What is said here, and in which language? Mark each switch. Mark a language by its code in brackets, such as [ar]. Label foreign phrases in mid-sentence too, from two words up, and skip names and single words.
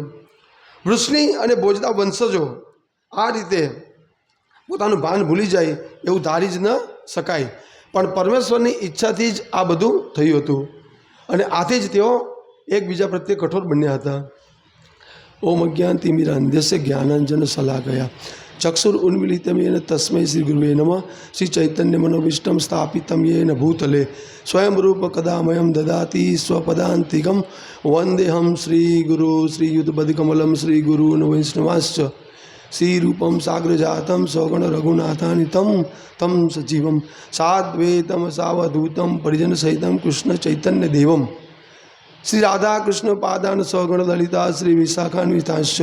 [gu] વૃષ્ણિ અને ભોજના વંશજો આ રીતે પોતાનું ભાન ભૂલી જાય એવું ધારી જ ન શકાય, પણ પરમેશ્વરની ઈચ્છાથી જ આ બધું થયું હતું અને આથી જ તેઓ એકબીજા પ્રત્યે કઠોર બન્યા હતા। [sa] ઓમ અજ્ઞાનતિમિરાન્ધસ્ય જ્ઞાનાંજન શલાકયા ચક્ષુર ઉન્મિલિતમ येन तस्मै श्री गुरुवे नमः। श्री चैतन्य मनोविष्टम स्थापितम येन भूतले स्वयं रूप कदामयं ददाति स्वपदान्तिकं वन्देहं श्री गुरु श्रीयुतपदकमलं श्री गुरून् वैष्णवांश्च श्री रूपम साग्रजातं सौगण रघुनाथानितं तं सजीवं साद्वैतं सावधूतं परिजन सहितं कृष्ण चैतन्य देवं श्री राधा कृष्ण पादान सौगण ललिता श्री विशाखान्वितांश्च।